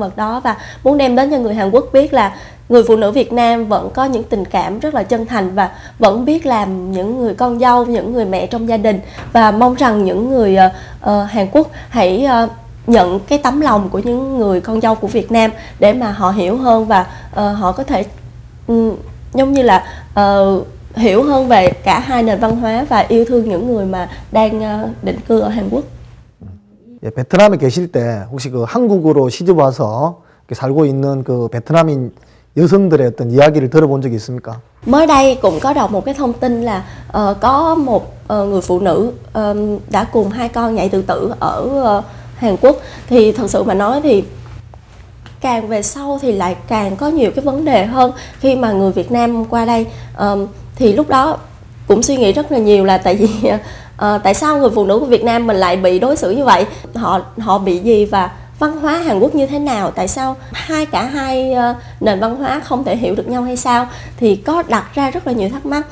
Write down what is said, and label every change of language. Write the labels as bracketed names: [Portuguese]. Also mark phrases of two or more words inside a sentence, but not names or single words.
[Vietnamese] vật đó và muốn đem đến cho người Hàn Quốc biết là người phụ nữ Việt Nam vẫn có những tình cảm rất là chân thành và vẫn biết làm những người con dâu, những người mẹ trong gia đình và mong rằng những người Hàn Quốc hãy nhận cái tấm lòng của những người con dâu của Việt Nam để mà họ hiểu hơn và họ có thể giống như là hiểu hơn về cả hai nền văn hóa và yêu thương những người mà đang định cư ở Hàn Quốc. [Korean] 예, 베트남에 계실 때 혹시 그 한국으로 시집 와서 살고 있는 그 베트남인 여성들의 어떤 이야기를 들어본 적이 있습니까? [Vietnamese] Mới đây cũng có đọc một cái thông tin là có một người phụ nữ đã cùng 2 con nhảy tự tử ở Hàn Quốc. Thì thật sự mà nói thì càng về sau thì lại càng có nhiều cái vấn đề hơn. Khi mà người Việt Nam qua đây thì lúc đó cũng suy nghĩ rất là nhiều là tại vì tại sao người phụ nữ của Việt Nam mình lại bị đối xử như vậy, họ bị gì và văn hóa Hàn Quốc như thế nào, tại sao cả hai nền văn hóa không thể hiểu được nhau hay sao, thì có đặt ra rất là nhiều thắc mắc.